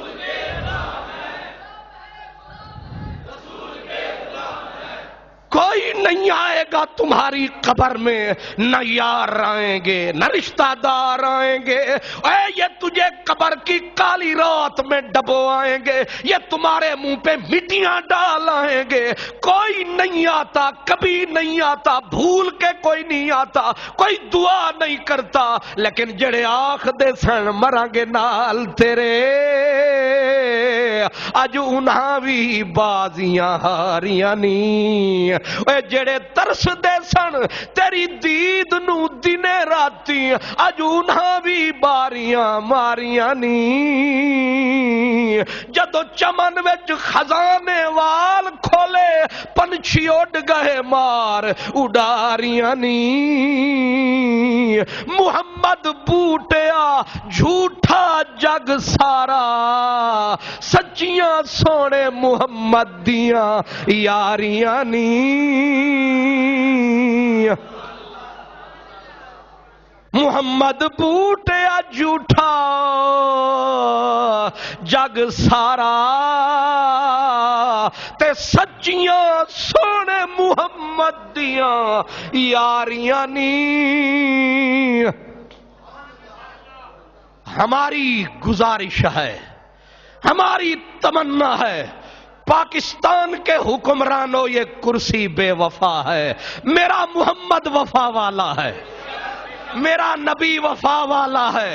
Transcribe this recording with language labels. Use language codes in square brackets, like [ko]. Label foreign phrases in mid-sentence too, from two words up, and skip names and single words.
[ur] کوئی نہیں آئے گا تمہاری قبر میں، نہ یار آئیں گے نہ رشتہ دار آئیں گے، اے یہ تجھے قبر کی کالی رات میں ڈبو آئیں گے، یہ تمہارے منہ پہ مٹیاں ڈال آئیں گے۔ کوئی نہیں آتا، کبھی نہیں آتا، بھول کے کوئی نہیں آتا، کوئی دعا نہیں کرتا، [pa] لیکن جڑے آخ دے سن مراں گے نال تیرے، اج انہاں بھی بازیاں ہاریاں نہیں، اے جڑے ترس دے سن تیری دید نو دنے راتی، اج انہاں بھی باریاں ماریاں نہیں۔ جدو چمن وچ خزانے وال کھولے، پنچھی اڈ گئے مار اڈاریاں نہیں۔ محمد بوٹیا جھوٹا جگ سارا، سچیاں سونے محمد دیاں یاریاں نہیں۔ محمد بوٹیا جھوٹا جگ سارا، تے سچیاں سونے محمد دیاں یاریاں نہیں۔ [ur] ہماری گزارش ہے، ہماری تمنا ہے، پاکستان کے حکمرانوں یہ کرسی بے وفا ہے، میرا محمد وفا والا ہے، میرا نبی وفا والا ہے۔